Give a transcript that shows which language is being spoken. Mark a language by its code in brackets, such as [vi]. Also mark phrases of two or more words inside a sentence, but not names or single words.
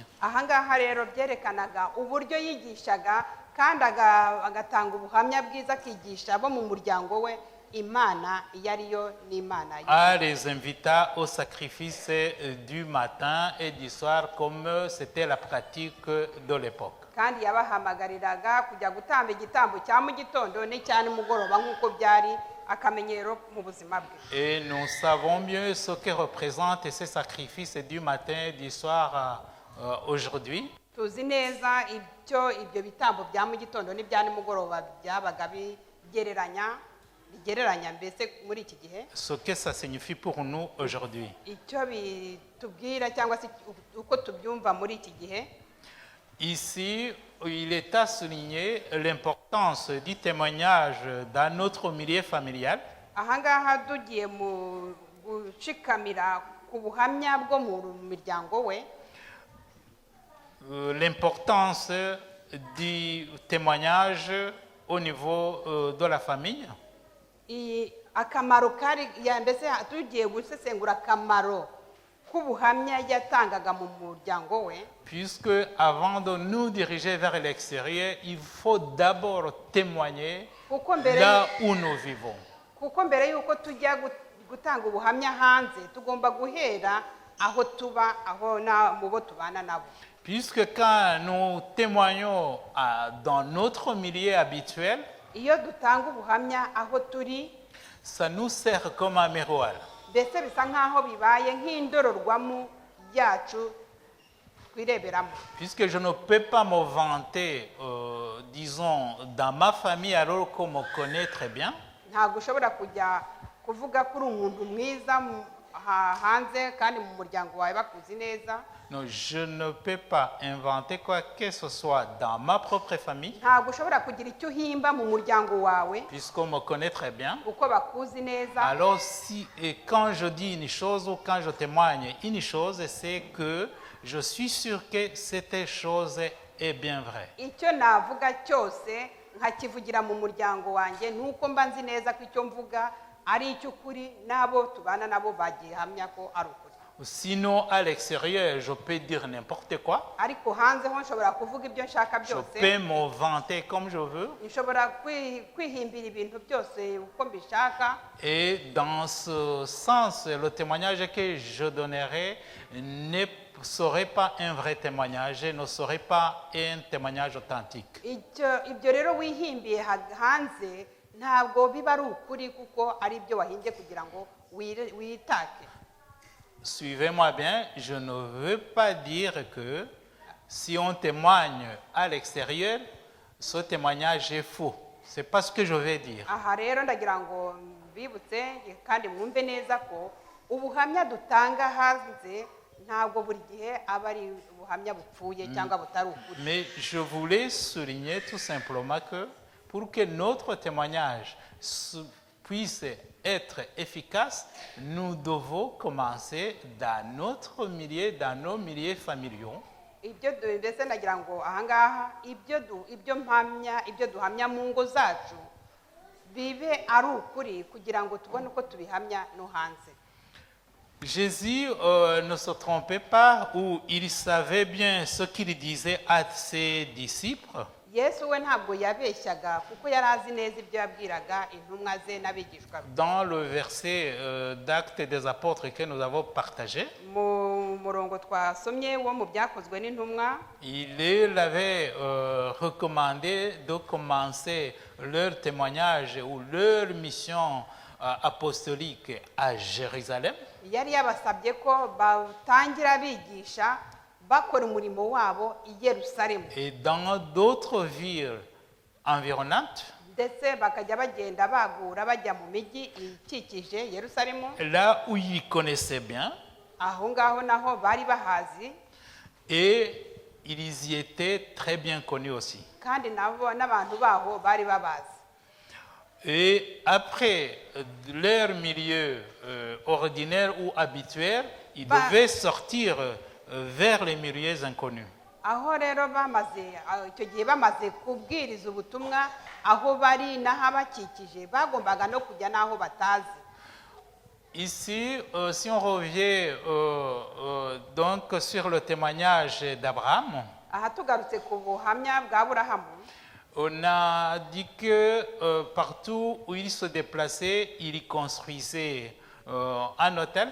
[rw] Aha ngaha rero byerekanaga uburyo yigishaga kandi agatanga ubuhamya bwiza akigisha abo mu muryango we Imana yariyo n'Imana. [fr] À les invita au sacrifice du matin et du soir comme c'était la pratique de l'époque. [rw] Kandi yabahamagariraga kujya gutamba igitambo cya mu gitondo n'icya nimugoroba nk'uko byari akamenyero mu buzima bwe. [fr] Et nous savons mieux ce que représentent ces sacrifices du matin, du soir, aujourd'hui. [rw] Tuzi neza ibyo bitambo bya mu gitondo n'ibya nimugoroba byabaga bigereranya mbese muri iki gihe. [fr] Ce que ça signifie pour nous aujourd'hui. [rw] Icyo bitubwira cyangwa se uko tubyumva muri iki gihe. [fr] Ici, il est à souligner l'importance du témoignage dans notre milieu familial. [rw] Ahangaha tugiye mu gushikamira ku buhamya bwo mu miryango we. [fr] L'importance du témoignage au niveau de la famille. [rw] Akamaro kari mbese tugiye gusesengura akamaro k'ubuhamya yatangaga mu muryango we. [fr] Puisque avant de nous diriger vers l'extérieur, il faut d'abord témoigner là où nous vivons. [rw] Kuko mbere yuko tujya gutanga ubuhamya hanze tugomba guhera aho tuba aho mu bo tubana nabo. [fr] Puisque quand nous témoignons dans notre milieu habituel, [rw] iyo dutanga ubuhamya aho turi, [fr] ça nous sert comme un miroir. [rw] Mbese bisa nkaho bibaye nk'indororwamo yacu twireberamo. [fr] Puisque je ne peux pas me vanter, disons, dans ma famille alors qu'on me connaît très bien. [rw] Ntabwo ushobora kujya kuvuga kuri umuntu mwiza hanze kandi mu muryango wawe bakuzi neza. [fr] Non, je ne peux pas inventer quoi que ce soit dans ma propre famille. [rw] Ntabwo ushobora kugira icyo uhimba mu muryango wawe. [fr] Puisqu'on me connaît très bien. [rw] Uko bakuzi neza. [fr] Alors quand je dis une chose ou quand je témoigne une chose, c'est que je suis sûr que cette chose est bien vraie. [rw] Icyo navuga cyose nkakivugira mu muryango wanjye nuko mba nzi neza ko icyo mvuga ari icy'ukuri nabo tubana nabo bagihamya ko ari ukuri. [fr] Sinon, à l'extérieur, je peux dire n'importe quoi. [rw] Ariko hanze ho nshobora kuvuga ibyo nshaka byose. [fr] Je peux me vanter comme je veux. [rw] Nshobora kwihimbira ibintu byose uko mbishaka. [fr] Et dans ce sens, le témoignage que je donnerai ne serait pas un vrai témoignage, ne serait pas un témoignage authentique. [rw] Ibyo rero wihimbiye hanze ntabwo biba ari ukuri kuko ari ibyo wahimbye kugira ngo witake. [fr] Suivez-moi bien, je ne veux pas dire que si on témoigne à l'extérieur, ce témoignage est faux. C'est pas ce que je veux dire. [rw] Aha rero ndagira ngo mbibutse kandi mwumve neza ko ubuhamya dutanga hanze ntabwo buri gihe aba ari ubuhamya bupfuye cyangwa butari ukuri. [fr] Mais je voulais souligner tout simplement que pour que notre témoignage puisse être efficace, nous devons commencer dans notre milieu, dans nos milieux familiaux. [rw] Ibyo mbese ndagira ngo ahangaha ibyo duhamya mu ngo zacu bibe ari ukuri kugira ngo tubone uko tubihamya no hanze. [fr] Jésus ne se trompait pas ou il savait bien ce qu'il disait à ses disciples. [rw] Yesu we ntabwo yabeshyaga kuko yari azi neza ibyo yabwiraga intumwa ze n'abigishwa. [fr] Dans le verset d'Actes des Apôtres que nous avons partagé, [rw] mu murongo twasomye wo mu byakozwe n'intumwa, [fr] il avait recommandé de commencer leur témoignage ou leur mission apostolique à Jérusalem. [rw] Yari yabasabye ko batangira bigisha bakora umurimo wabo i Yerusalemu. [fr] Et dans d'autres villes environnantes, [rw] ndetse bakajya bagenda bagura bajya mu mijyi ikikije Yerusalemu. [fr] Là où ils connaissaient bien. [rw] Aho ngaho naho bari bahazi. [fr] Et ils y étaient très bien connus aussi. [rw] Kandi nabo n'abantu baho bari babazi. [fr] Et après leur milieu ordinaire ou habituel, ils devaient sortir vers les milieux inconnus. [rw] Aho rero icyo gihe bamaze kubwiriza ubutumwa aho bari n'ahabakikije bagombaga no kujya n'aho batazi. [fr] Ici, si on revient donc sur le témoignage d'Abraham, [rw] aha tugarutse ku buhamya bwa Aburahamu, [fr] on a dit que partout où il se déplaçait, il construisait un hôtel.